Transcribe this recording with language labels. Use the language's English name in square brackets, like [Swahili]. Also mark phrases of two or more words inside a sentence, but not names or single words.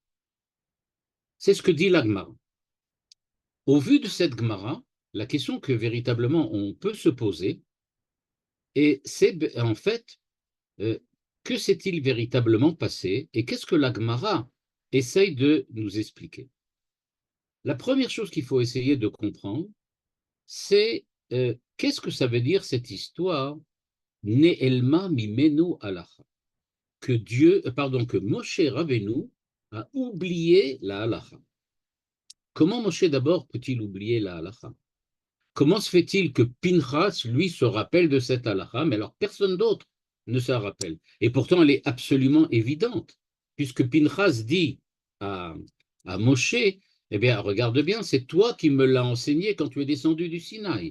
[French] C'est ce que dit la Gemara. Au vu de cette Gemara, la question que véritablement on peut se poser, et c'est en fait, que s'est-il véritablement passé et qu'est-ce que la Gemara essaye de nous expliquer? La première chose qu'il faut essayer de comprendre, c'est qu'est-ce que ça veut dire cette histoire [Hebrew] נעלמה ממנו הלכה, [French] que Moshe Rabbeinu a oublié la halacha. Comment Moshe d'abord peut-il oublier la halacha? Comment se fait-il que Pinchas, lui, se rappelle de cette halacha, mais alors personne d'autre ne se rappelle? Et pourtant, elle est absolument évidente, puisque Pinchas dit à Moshe, eh bien, regarde bien, c'est toi qui me l'as enseigné quand tu es descendu du Sinaï.